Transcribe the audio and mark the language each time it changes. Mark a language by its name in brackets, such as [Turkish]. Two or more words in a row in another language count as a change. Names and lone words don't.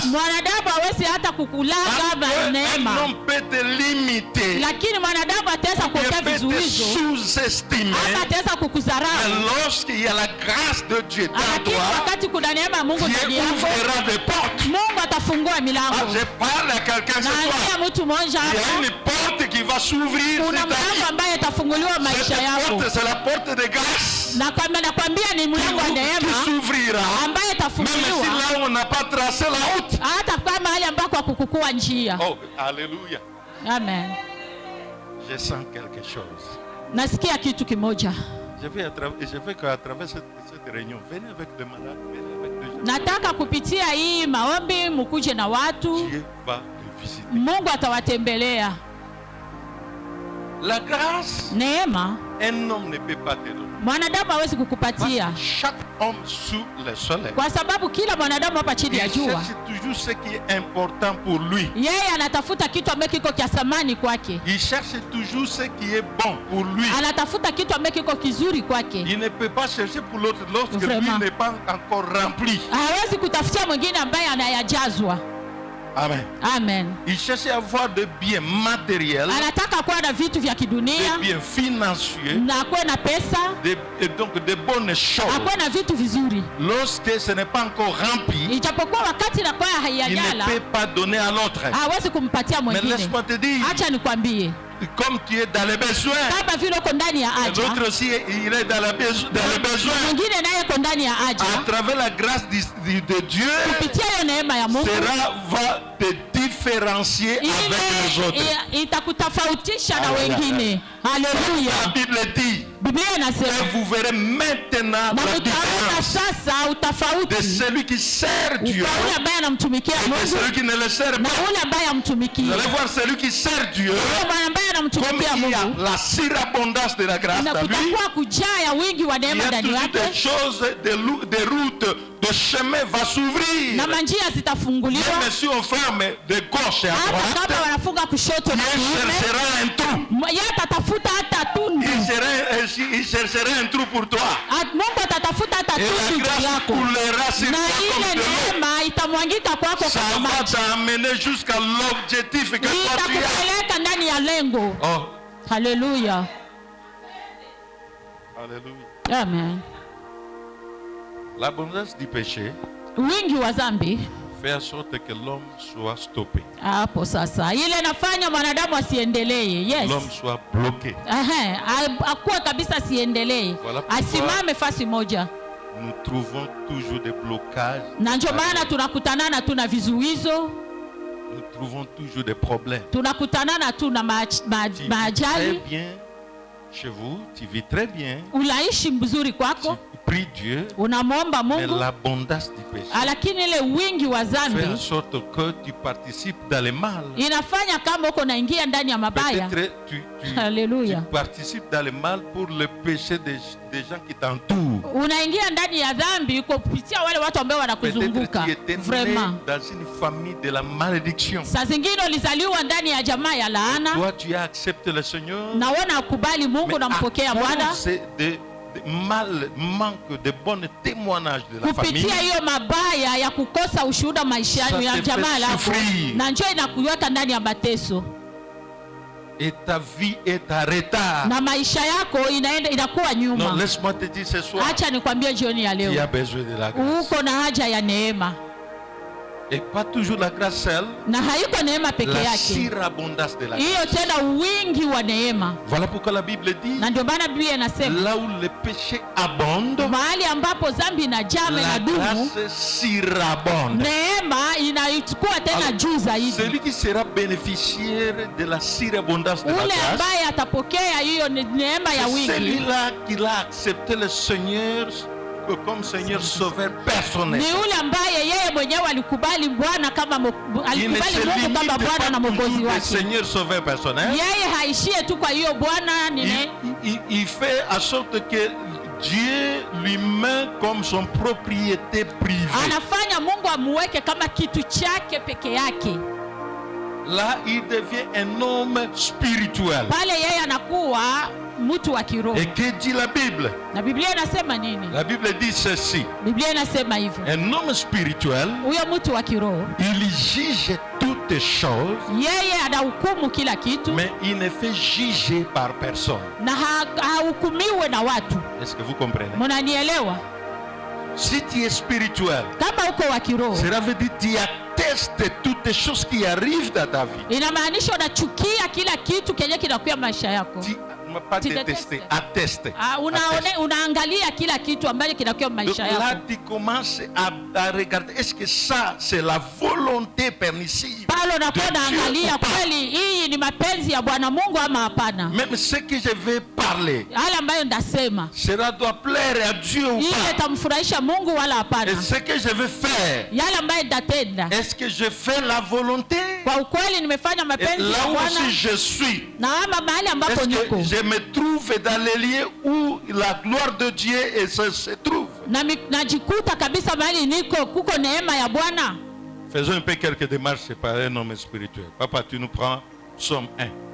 [Swahili] Mwanadamu hawezi hata kukulaga [French] Parce qu'un [Swahili] neema, [French] homme peut te limiter, [Swahili] lakini mwanadamu ataweza [French] il [Swahili] kuwekea [French] peut te [Swahili] vizuizo [French] sous-estimer. [Swahili] ama ataweza [French] Mais [Swahili] kukudharau, [French] lorsqu'il y a la grâce de Dieu dans [Swahili] lakini [French] toi, [Swahili] wakati kuna neema ya Mungu ndani [French] Dieu [Swahili] yako, [French] ouvrira des portes. [Swahili] Mungu atafungua Ah, milango. [French] je parle à quelqu'un ce soir. [Swahili] Naambia mtu mmoja [French] Il y a [Swahili] hapa, [French] une porte qui va s'ouvrir. [Swahili] kuna [French] sur ta [Swahili] mlango [French] vie. [Swahili] ambaye atafunguliwa maisha [French] Cette [Swahili] yako, [French] porte, c'est la porte de grâce [Swahili] na nakwambia ni mlango wa [French] qui [Swahili] neema [French] s'ouvrira. [Swahili] ambaye [French] Même si [Swahili] atafunguliwa [French] là on n'a pas tracé la route. [Swahili] hata kama mahali ambako hakukukua njia. [French] Oh, alléluia. Amen. Je sens quelque chose. [Swahili] Nasikia kitu kimoja. [French] Je veux qu'à travers cette réunion, venez avec des malades, venez avec des gens. [Swahili] Nataka kupitia hii maombi mkuje na watu, [French] Dieu va te visiter. [Swahili] Mungu atawatembelea. [French] La grâce, [Swahili] Neema [French] un homme ne peut pas te donner. [Swahili] mwanadamu hawezi [French] Parce [Swahili] kukupatia, [French] que chaque homme sous le soleil, [Swahili] kwa sababu kila mwanadamu hapa chini [French] il [Swahili] ya jua [French] cherche toujours ce qui est important pour lui. [Swahili] yeye anatafuta kitu ambacho kiko kia thamani kwake, [French] Il cherche toujours ce qui est bon pour lui. [Swahili] anatafuta kitu ambacho kiko kizuri kwake. [French] Il ne peut pas chercher pour l'autre lorsque Vraiment. lui n'est pas encore rempli. [Swahili] Hawezi kutafutia mwingine ambaye anayajazwa. Amen. Amen. [French] Il cherchait à avoir des biens matériels, [Swahili] Anataka kuwa na vitu vya [French] des [Swahili] kidunia [French] biens financiers, [Swahili] na akuwe na pesa, [French] et donc des bonnes choses. [Swahili] akuwe na vitu vizuri. [French] Lorsque ce n'est pas encore rempli, [Swahili] Ijapokuwa wakati na kwa [French] il ne [Swahili] haijala [French] peut pas donner à l'autre. [Swahili] hawezi kumpatia [French] Mais [Swahili] mwingine. [French] laisse-moi te dire, [Swahili] Acha nikwambie, [French] comme tu es dans les besoins, [Swahili] kama vile uko ndani ya haja, [French] l'autre aussi il est dans les besoins. [Swahili] mwingine naye uko ndani ya [French] À [Swahili] haja, [French] travers la grâce de Dieu, [Swahili] kupitia hiyo neema ya Mungu [French] va te différencier avec les autres. [Swahili] itakutofautisha na [French] Hallelujah. [Swahili] wengine. [French] La [Swahili] Haleluya. [French] Bible dit, [Swahili] Biblia [French] et [Swahili] inasema [French] vous verrez maintenant [Swahili] na [French] la [Swahili] mtaona [French] différence [Swahili] sasa [French] de [Swahili] utofauti [French] celui qui sert Dieu [Swahili] kwa yule ambaye anamtumikia [French] et de [Swahili] Mungu [French] celui qui ne le sert [Swahili] na [French] pas. [Swahili] yule ambaye amtumikia. [French] Vous allez voir celui qui sert Dieu, [Swahili] Yule bwana ambaye [French] comme [Swahili] anamtumikia [French] il y a [Swahili] Mungu, [French] la surabondance de la grâce [Swahili] na [French] à lui, [Swahili] kutakuwa kujaa ya wingi wa [French] il y [Swahili] neema [French] a [Swahili] ndani [French] toujours des [Swahili] yake, [French] choses, des routes, de chemin va s'ouvrir. [Swahili] na manjia zitafunguliwa. [French] Même si on ferme de gauche et à [Swahili] Hata [French] droite, [Swahili] kama wanafunga kushoto na [French] Dieu [Swahili] kuume, [French] cherchera un trou. [Swahili] yeye atatafuta hata tundu. [French] Il cherchera un trou pour toi. [Swahili] Mungu atatafuta hata [French] Et la [Swahili] tundu [French] grâce [Swahili] yako, [French] coulera sur [Swahili] na [French] toi [Swahili] ile [French] comme de l'eau. [Swahili] neema itamwangika kwako [French] Ça [Swahili] kama [French] va [Swahili] maji, [French] t'amener jusqu'à l'objectif que toi tu as. [Swahili] itakupeleka ndani ya lengo. [French] Oh, [Swahili] Haleluya, [French] alléluia. [Swahili] amen. [French] L'abondance du péché [Swahili] Wingi wa dhambi [French] fait en sorte que l'homme soit stoppé. [Swahili] hapo sasa, ile inafanya mwanadamu asiendelee. [French] Yes, L'homme soit bloqué. [Swahili] akuwa kabisa asiendelee, [French] Voilà pourquoi [Swahili] asimame fasi moja. [French] nous trouvons toujours des blocages. [Swahili] Na ndio maana tunakutanana tu na vizuizo, [French] Nous trouvons toujours des problèmes. [Swahili] tunakutanana tu na [French] Tu vis très [Swahili] maajali. [French] bien chez vous, tu vis très bien, [Swahili] Unaishi mzuri [French] tu [Swahili] kwako, [French] pries Dieu, [Swahili] unamwomba [French] mais [Swahili] Mungu, [French] l'abondance du péché [Swahili] lakini ile wingi wa [French] fait en [Swahili] dhambi [French] sorte que tu participes dans le mal. [Swahili] inafanya kama uko naingia ndani ya mabaya. [French] Peut-être tu [Swahili] Haleluya. [French] participes dans le mal pour le péché des gens qui t'entourent. [Swahili] Unaingia ndani ya dhambi kupitia wale watu ambao [French] Peut-être [Swahili] wanakuzunguka. [French] tu étais né Vraiment, dans une famille de la malédiction. [Swahili] saa zingine ulizaliwa ndani ya jamaa ya laana, [French] Toi, tu as accepté le Seigneur, [Swahili] na wewe unakubali Mungu, [French] mais [Swahili] unampokea [French] à [Swahili] Bwana. [French] cause de manque de bons témoignages de la famille, [Swahili] Kupitia hiyo mabaya ya kukosa ushuhuda maishani [French] Ça [Swahili] ya [French] te [Swahili] jamaa [French] fait [Swahili] lako, [French] souffrir. [Swahili] na njoo inakuweka ndani ya mateso, [French] et ta vie est en retard. [Swahili] na maisha yako inakuwa [French] Non, [Swahili] nyuma. [French] laisse-moi te dire ce soir, [Swahili] Acha nikwambie jioni ya [French] tu as [Swahili] leo, [French] besoin de la grâce. [Swahili] uko na haja ya neema, [French] Et pas toujours la grâce seule, [Swahili] na haiko neema peke [French] la [Swahili] yake, [French] surabondance de la [Swahili] hiyo [French] grâce. [Swahili] tena wingi wa neema. [French] Voilà pourquoi la Bible dit, [Swahili] Na ndio maana Biblia inasema [French] là où le péché abonde, [Swahili] mahali ambapo dhambi inajaa [French] la [Swahili] na dumu, [French] grâce surabonde. [Swahili] neema inaikuwa tena [French] Alors, [Swahili] juu zaidi. [French] celui qui sera bénéficiaire de la surabondance de la [Swahili] Ule [French] grâce, [Swahili] ambaye atapokea hiyo neema ya [French] c'est [Swahili] wingi [French] celui-là qui a accepté le Seigneur comme Seigneur sauveur personnel. [Swahili] ni yule ambaye yeye mwenyewe alikubali Bwana kama [French] Il ne [Swahili] alikubali [French] se [Swahili] Mungu [French] limite [Swahili] kama Bwana na [French] pas [Swahili] Mwokozi [French] toujours de [Swahili] wake. [French] Seigneur sauveur personnel. [Swahili] Yeye haishie tu kwa hiyo Bwana [French] Il fait en sorte que Dieu lui met comme son propriété privée. [Swahili] anafanya Mungu amuweke kama kitu chake peke yake. [French] Là, il devient un homme spirituel. [Swahili] Pale yeye anakuwa mtu wa kiroho. [French] Et que dit la Bible? [Swahili] Na Biblia inasema nini? [French] La Bible dit ceci. [Swahili] Biblia inasema hivyo, [French] Un homme spirituel, [Swahili] huyo mtu wa kiroho [French] il juge toutes choses, [Swahili] yeye anahukumu kila kitu, [French] mais il ne fait juger par personne. [Swahili] na hahukumiwe na watu. [French] Est-ce que vous comprenez? [Swahili] Mnanielewa? [French] Si tu es spirituel, [Swahili] Kama uko wa kiroho, [French] cela veut dire que tu attestes toutes les choses qui arrivent dans ta vie. [Swahili] inamaanisha unachukia kila kitu kenye kinakuwa maisha yako. [French] Tu pas Tu détester, détestes. atteste. [Swahili] Unaangalia kila kitu ambacho kinakuwa [French] Donc [Swahili] maisha [French] là, [Swahili] yako. [French] tu commences à regarder, est-ce que ça, c'est la volonté permissive [Swahili] Pale [French] de [Swahili] unakuwa [French] Dieu [Swahili] unaangalia [French] ou pas? [Swahili] kweli hii ni mapenzi ya Bwana Mungu ama hapana. [French] Même ce que je vais parler, [Swahili] Yale ambayo ndasema, [French] cela doit plaire à Dieu ou [Swahili] ile [French] pas? [Swahili] itamfurahisha Mungu wala hapana. [French] Et ce que je vais faire, [Swahili] Yale ambayo ndatenda, [French] est-ce que je fais la volonté? [Swahili] kwa ukweli nimefanya [French] Et [Swahili] mapenzi [French] là [Swahili] ya [French] où [Swahili] Bwana, [French] aussi je suis, [Swahili] na ama mahali ambapo [French] est-ce [Swahili] niko [French] que je me trouve dans les lieux où la gloire de Dieu se trouve? [Swahili] najikuta kabisa mahali niko kuko neema ya Bwana. [French] Faisons un peu quelques démarches par un homme spirituel. Papa, tu nous prends Psaume 1.